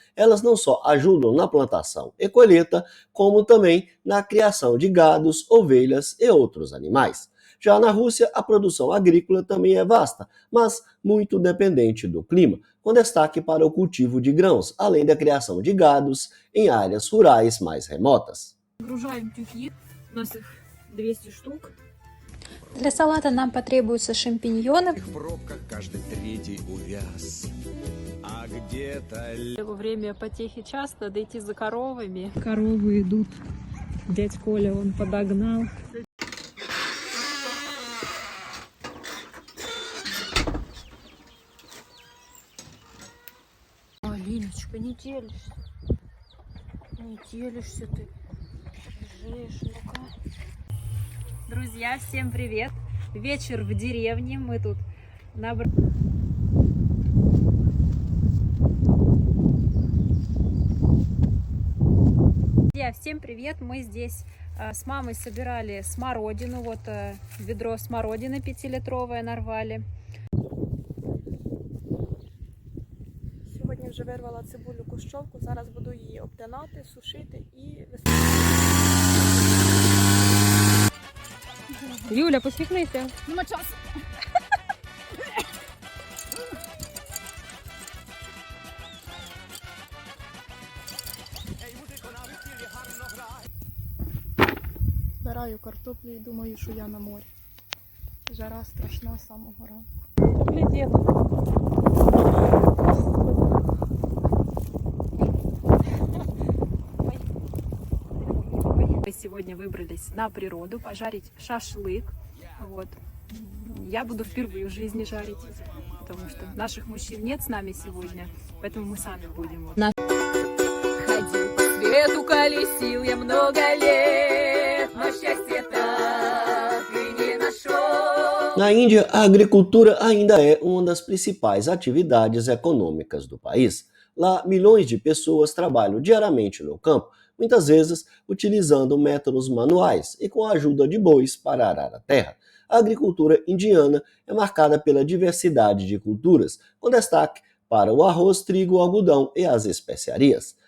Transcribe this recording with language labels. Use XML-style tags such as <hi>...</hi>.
<pt>Elas não só ajudam na plantação e colheita, como também na criação de gados, ovelhas e outros animais. Já na Rússia, a produção agrícola também é vasta, mas muito dependente do clima, com destaque para o cultivo de grãos, além da criação de gados em áreas rurais mais remotas.</pt> <ru>Загружаем тюки, у нас их 200 штук. Для салата нам потребуются шампиньоны. В пробках каждый третий увяз. А где-то... Во время потехи час надо идти за коровами. Коровы идут. Дядь Коля, он подогнал. Алиночка, не телишься. Не телишься ты. Лежишь, ну-ка. Друзья, всем привет! Вечер в деревне. Мы тут набрали... Друзья, всем привет! Мы здесь с мамой собирали смородину. Вот ведро смородины 5-литровое нарвали.</ru> <uk>Сьогодні вже вирвала цибулю кущовку, зараз буду її обтинати, сушити і Юля, посміхнися. Нема часу. Збираю картоплю і думаю, що я на морі. Жара страшна з самого ранку.</uk> <ru>Мы сегодня выбрались на природу пожарить шашлык. Вот. Я буду впервые в жизни жарить, потому что наших мужчин нет с нами сегодня, поэтому мы сами будем. Ходил по свету, колесил я много лет, но счастье так и не нашел.</ru> <pt>Na Índia, a agricultura ainda é uma das principais atividades econômicas do país. Lá, milhões de pessoas trabalham diariamente no campo, muitas vezes utilizando métodos manuais e com a ajuda de bois para arar a terra. A agricultura indiana é marcada pela diversidade de culturas, com destaque para o arroz, trigo, algodão e as especiarias.</pt>